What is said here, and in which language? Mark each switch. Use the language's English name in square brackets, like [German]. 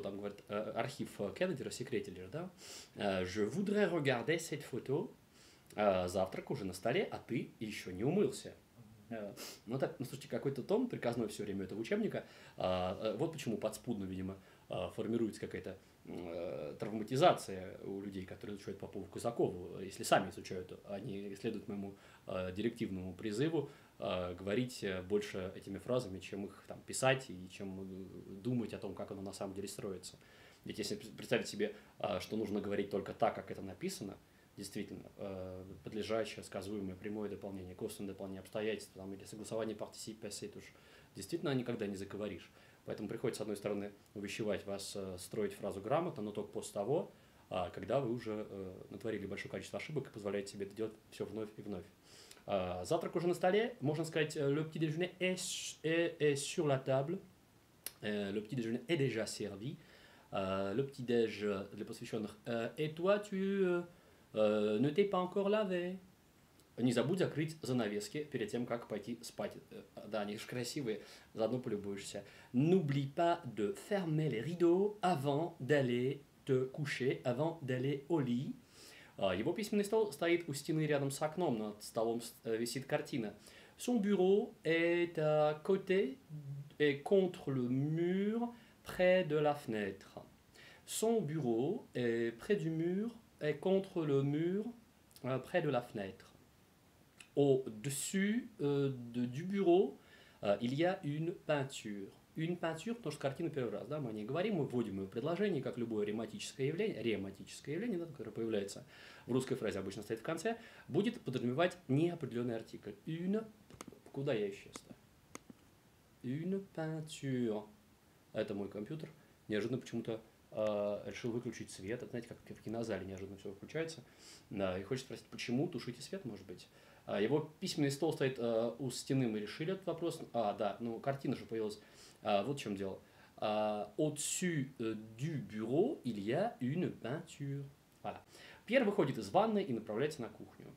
[Russian] Там говорит архив Кеннеди, рассекретили, да? [French] Je voudrais regarder cette photo. [Russian] Завтрак уже на столе, а ты еще не умылся. Ну, так, слушайте, какой-то тон приказной все время этого учебника. Вот почему подспудно, видимо, формируется какая-то травматизация у людей, которые изучают Попову Казакову, если сами изучают, они следуют моему директивному призыву говорить больше этими фразами, чем их там писать и чем думать о том, как оно на самом деле строится. Ведь если представить себе, что нужно говорить только так, как это написано, действительно, подлежащее, сказуемое, прямое дополнение, косвенное дополнение обстоятельств там, или согласование партисип пассé, это уж действительно никогда не заговоришь. Поэтому приходится, с одной стороны, увещевать вас строить фразу грамотно, но только после того, когда вы уже натворили большое количество ошибок и позволяете себе это делать все вновь и вновь. Завтрак уже на столе, можно сказать, [French] le petit déjeuner est sur la table, le petit déjeuner est déjà servi, le petit déj [Russian] для посвященных, [French] et toi tu ne t'es pas encore lavé. [Russian] Не забудь закрыть занавески перед тем, как пойти спать. Да, они же красивые, заодно полюбуешься. [French] N'oublie pas de fermer les rideaux avant d'aller te coucher, avant d'aller au lit. [Russian] Его письменный стол стоит у стены рядом с окном, над столом висит картина. [French] Son bureau est à côté et contre le mur près de la fenêtre. Son bureau est près du mur et contre le mur près de la fenêtre. Au-dessus du bureau, il y a une peinture. Une peinture, [Russian] потому что картина первый раз, да, мы о ней говорим, мы вводим ее в предложение, как любое рематическое явление, да, которое появляется в русской фразе, обычно стоит в конце, будет подразумевать неопределенный артикль. Une, куда я исчез-то? [French] Une peinture. [Russian] Это мой компьютер. Неожиданно почему-то решил выключить свет. Это, знаете, как в кинозале неожиданно все выключается. Да, и хочется спросить, почему? Тушите свет, может быть. Его письменный стол стоит у стены, мы решили этот вопрос. Да, ну картина же появилась. Вот в чем дело. [French] Au-dessus du bureau, il y a une peinture. Voilà. [Russian] Pierre выходит из ванной и направляется на кухню.